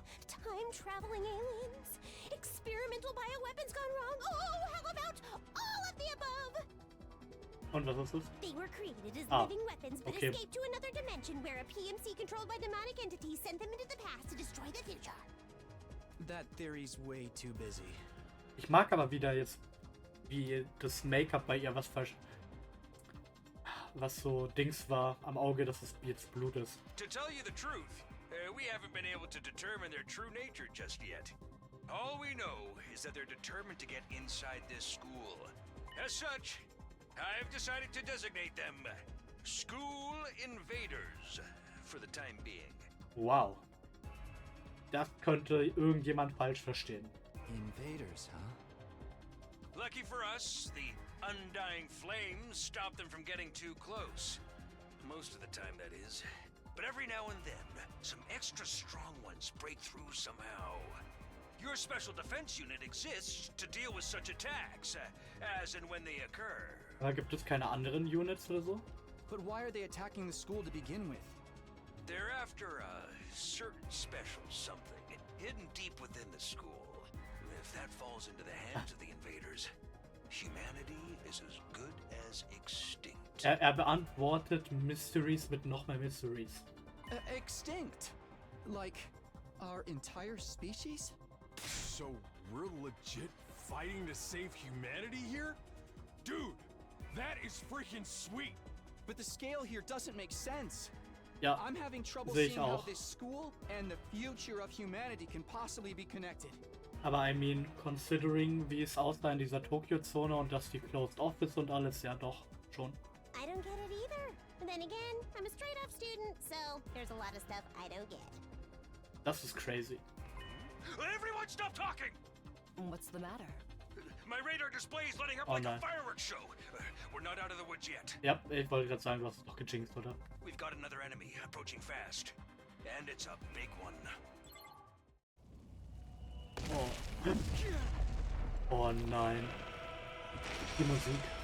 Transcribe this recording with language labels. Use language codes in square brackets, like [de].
[en] Time-traveling aliens? Experimental bioweapons gone wrong? Oh, how about all of the above? [de] Und was ist das? [en] They were created as Ah, living weapons, but okay. escaped to another dimension where a PMC controlled by demonic entities sent them into the past to destroy the future. That theory's way too busy. [de] Ich mag aber wieder jetzt, wie das Make-up bei ihr was so Dings war am Auge, dass es jetzt Blut ist. [en] To tell you the truth, we haven't been able to determine their true nature just yet. All we know is that they're determined to get inside this school. As such, I've decided to designate them School Invaders for the time being. Wow. [de] Das könnte irgendjemand falsch verstehen. [en] Invaders, huh? Lucky for us, the undying flames stop them from getting too close. Most of the time, that is. But every now and then, some extra strong ones break through somehow. Your special defense unit exists to deal with such attacks, as and when they occur. [de] Aber gibt es keine anderen Units oder so? [en] But why are they attacking the school to begin with? They're after a certain special something hidden deep within the school. If that falls into the hands of the invaders, humanity is as good as extinct. [de] Er beantwortet Mysteries mit noch mehr Mysteries. [en] Extinct? Like our entire species? So we're legit fighting to save humanity here? Dude, that is freaking sweet. But the scale here doesn't make sense. [de] Ja, [en] I'm having trouble [de] sehe ich [en] seeing how [de] auch. [en] this school and the future of humanity can possibly be connected. [de] Aber [en] I mean, [de] considering wie es aussah in dieser Tokio-Zone und dass die [en] closed off [de] ist und alles, ja doch, schon. [en] I don't get it either. But then again, I'm a straight up student, so there's a lot of stuff I don't get. [de] Das ist crazy. [en] Everyone stop talking! What's the matter? My radar display is lighting up Oh like [de] nein. [en] a fireworks show. We're not out of the woods yet. [de] Ja, ich wollte gerade sagen, du hast es doch gejinxt, oder? [en] We've got another enemy approaching fast. And it's a big one. [de] Oh. Oh nein. Die Musik.